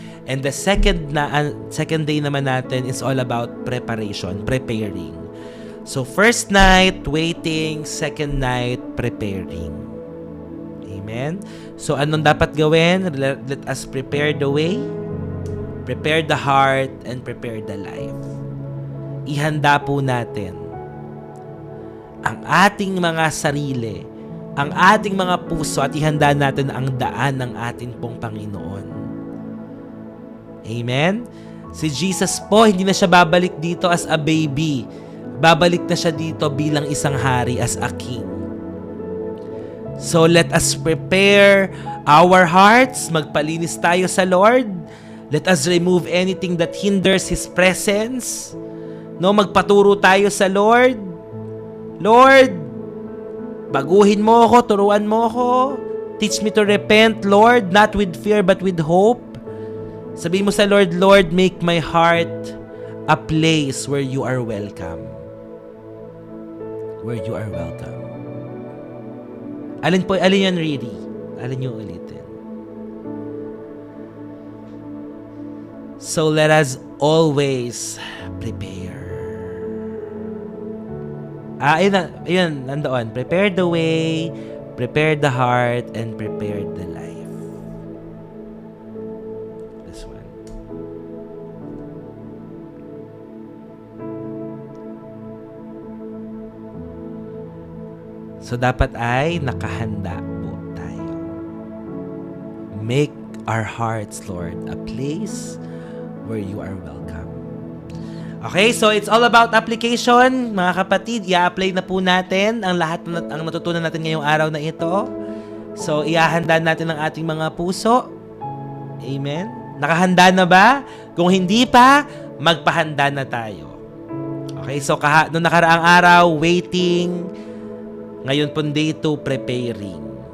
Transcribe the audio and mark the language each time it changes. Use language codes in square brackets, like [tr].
[en] And the second day naman natin is all about preparation, preparing. So, first night, waiting. Second night, preparing. Amen? So, [tl] anong dapat gawin? [en] Let us prepare the way, prepare the heart, and prepare the life. [tl] Ihanda po natin ang ating mga sarili, ang ating mga puso, at ihanda natin ang daan ng ating pong Panginoon. Amen? Si Jesus po, hindi na siya babalik dito [en] as a baby. [tl] Babalik na siya dito bilang isang hari, [en] as a king. So, let us prepare our hearts. [tl] Magpalinis tayo sa Lord. [en] Let us remove anything that hinders His presence. [tl] No, magpaturo tayo sa Lord. Lord, baguhin mo ako, turuan mo ako. [en] Teach me to repent, Lord, not with fear but with hope. [tl] Sabihin mo sa Lord, [en] Lord, make my heart a place where you are welcome. Where you are welcome. [tl] Alin yan, Riri? Alin yung ulitin? [en] So let us always prepare. [tl] Ayun, nandoon. [en] Prepare the way, prepare the heart, and prepare the life. This one. [tl] So dapat ay nakahanda po tayo. [en] Make our hearts, Lord, a place where you are welcome. Okay, so it's all about application, [tl] mga kapatid. I-apply na po natin ang lahat ang natutunan natin ngayong araw na ito. So, ihahanda natin ang ating mga puso. Amen? Nakahanda na ba? Kung hindi pa, magpahanda na tayo. Okay, so noong nakaraang araw, waiting. Ngayon po day 2, preparing.